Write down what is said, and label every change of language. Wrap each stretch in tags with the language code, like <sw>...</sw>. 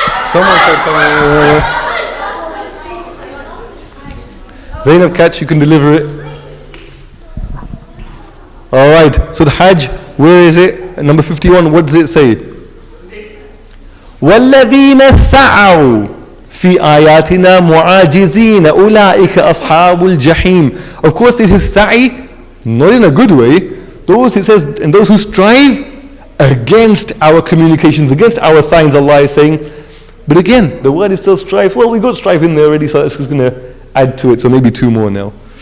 <en>Someone said something. Zainab, catch, you can deliver it. Alright, so the Hajj, where is it? Number 51, what does it say?</en> <ar>وَالَّذِينَ سَعَوْا في آياتنا معاجزين أولئك أصحاب الجحيم.</ar> <en>Of course, this is sa'i, not in a good way. Those, it says, and those who strive against our communications, against our signs, Allah is saying. But again, the word is still strive. Well, we got strive in there already, so that's just going to add to it. So maybe two more now.</en>